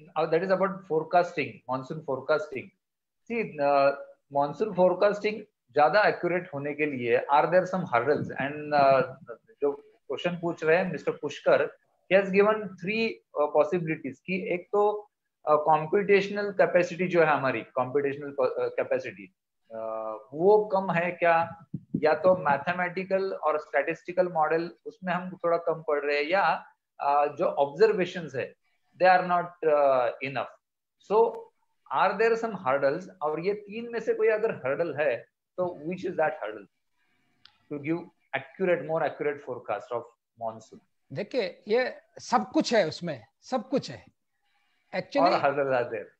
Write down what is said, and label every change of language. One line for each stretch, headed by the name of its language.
English: That is about forecasting, monsoon forecasting. See, monsoon forecasting
Hindi: ज्यादा
English: accurate
Hindi: होने के लिए
English: are there some hurdles?
Hindi: And जो क्वेश्चन पूछ रहे हैं mister Pushkar,
English: he has given 3 possibilities
Hindi: कि एक तो computational capacity जो है हमारी computational capacity वो कम है क्या, या तो मैथमेटिकल और स्टैटिस्टिकल मॉडल उसमें हम थोड़ा कम पढ़ रहे हैं, या जो ऑब्जर्वेशंस है
English: They are not enough. So are there some hurdles,
Hindi: और ये 3 में से कोई अगर हर्डल है तो
English: Which is that hurdle to give accurate, more accurate forecast of monsoon?
Hindi: देखिए ये सब कुछ है, उसमें सब कुछ है एक्चुअली, और
English: hurdle are there,